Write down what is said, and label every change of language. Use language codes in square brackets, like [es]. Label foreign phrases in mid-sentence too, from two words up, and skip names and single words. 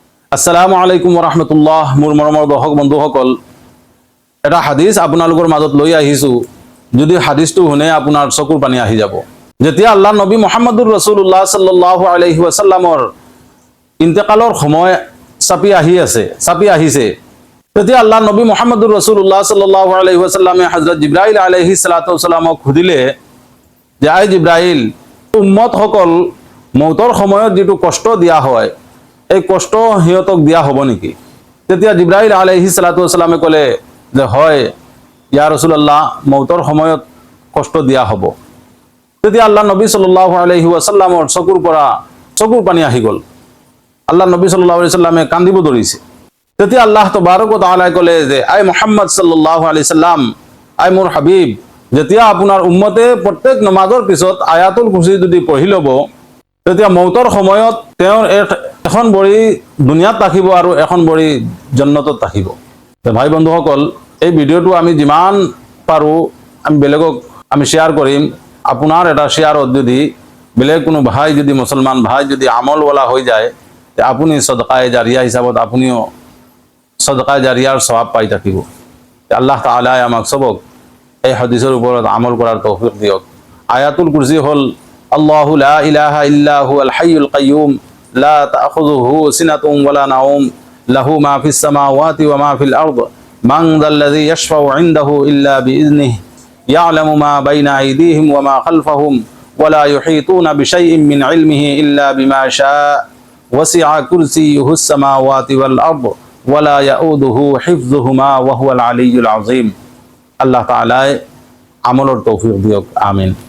[ar] السلام عليكم [as] ওয়া মোৰ মৰমৰ দৰ্শক বন্ধুসকল, এটা হাদিস আপোনালোকৰ মাজত লৈ আহিছো। যদি হাদিসটো শুনে আপোনাৰ চকুৰ পানী আহি যাব। যেতিয়া আল্লাহ নবী মুহাম্মদুৰ [ar] رسول الله صلى الله عليه وسلم [as] ইন্তেকালৰ সময় চাপি আহিছে, তেতিয়া আল্লাহ নবী মুহাম্মদুৰ [ar] رسول الله صلى الله عليه وسلم [as] হযরত জিবৰাইল [ar] عليه الصلاة والسلام [as] সুধিলে যে আই জিবৰাইল, উম্মত সকল মৌতৰ সময়ত যেটো কষ্ট দিয়া হয়, এই কষ্ট হিয়তক দিয়া হ'ব নেকি? তেতিয়া জিবৰাইল [ar] عليه الصلاة والسلام [as] ক'লে যে হয় [ar] يا رسول الله, [as] মৌতৰ সময়ত কষ্ট দিয়া হ'ব। তেতিয়া আল্লাহ নবী [ar] صلى الله عليه وسلم [as] চকুৰ পানী আহি গ'ল। আল্লাহ নবী [ar] صلى الله عليه وسلم [as] কান্দিব ধৰিছে। তেতিয়া আল্লাহ [ar] تبارك وتعالى [as] ক'লে যে আই মুহাম্মদ [ar] صلى الله عليه وسلم, [as] আই মোৰ হাবিব, যেতিয়া আপোনাৰ উম্মতে প্ৰত্যেক নমাজৰ পিছত আয়াতুল কুৰসী যদি পঢ়ি ল'ব, তেতিয়া মৌতৰ সময়ত তেওঁৰ এখন ভৰি দুনিয়াত থাকিব আৰু এখন ভৰি জান্নাতত থাকিব। ভাই বন্ধুসকল, এই ভিডিঅ'টো আমি যিমান পাৰোঁ আমি বেলেগক শ্বেয়াৰ কৰিম। আপোনাৰ এটা শ্বেয়াৰত যদি বেলেগ কোনো ভাই, যদি মুছলমান ভাই যদি আমলৱালা হৈ যায়, তে আপুনি [ur] صدقۂ جاریہ [as] হিচাপত আপুনিও [ur] صدقۂ جاریہ [as] সওয়াব পাই থাকিব। [ar] الله تعالى [as] আমাক সবক এই হাদিসৰ ওপৰত আমল কৰাৰ তৌফিক দিয়ক। [ar] আয়াতুল কুৰসী হ'ল الله لا إله إلا هو الحي القيوم لا تأخذه سنة ولا نوم له ما في السماوات وما في الأرض من ذا الذي يشفع عنده إلا بإذنه يعلم ما بين أيديهم وما خلفهم ولا يحيطون بشيء من علمه إلا بما شاء وسع كرسيه السماوات والأرض ولا يئوده حفظهما وهو العلي العظيم. الله تعالى [as] আমলের তৌফিক দিয়ক। আমিন।